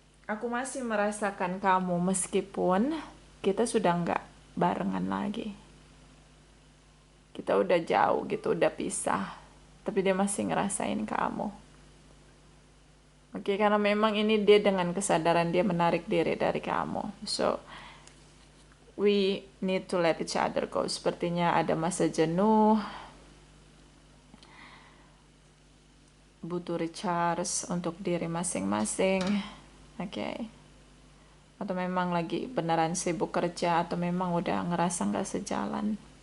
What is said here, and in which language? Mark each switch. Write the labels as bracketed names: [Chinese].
[Indonesian] Aku masih merasakan kamu meskipun kita sudah nggak barengan lagi. Kita udah jauh gitu, udah pisah. Tapi dia masih ngerasain kamu. Oke, karena memang ini dia dengan kesadaran dia menarik diri dari kamu. [English] So, we need to let each other go. [Indonesian] Sepertinya ada masa jenuh, butuh recharge untuk diri masing-masing. Oke. atau memang lagi beneran sibuk kerja, atau memang udah ngerasa nggak sejalan.